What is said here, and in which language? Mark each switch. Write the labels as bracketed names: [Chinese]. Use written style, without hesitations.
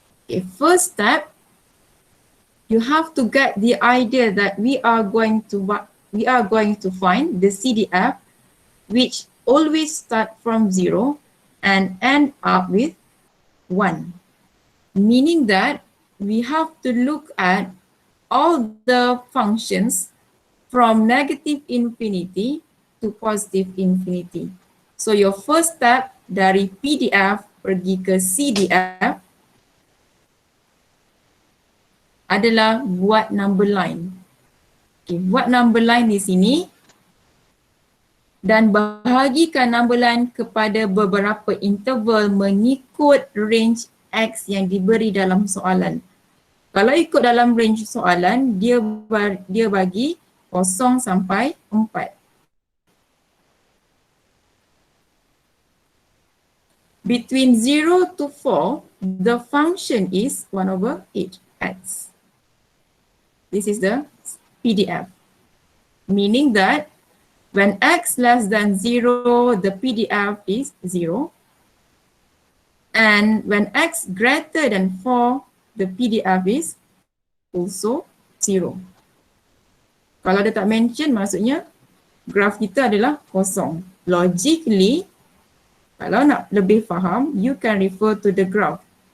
[English] Okay, first step, you have to get the idea that we are going to find the CDF, which always start from 0 and end up with 1. Meaning that we have to look at all the functions from negative infinity to positive infinity. So your first step [Malay] dari PDF pergi ke CDF adalah buat [English] number line. [Malay] Okay, buat number line di sini dan bahagikan number line kepada beberapa interval mengikut range X yang diberi dalam soalan. Kalau ikut dalam range soalan, dia bagi 0 sampai 4. [English] Between 0 to 4, the function is 1 over 8x. This is the PDF, meaning that when x less than 0, the PDF is 0. And when x greater than 4, the PDF is also 0. [Malay] Kalau dia tak mention, maksudnya graf kita adalah kosong. [English] Logically, [Malay] kalau nak lebih faham, [English] you can refer to the graph.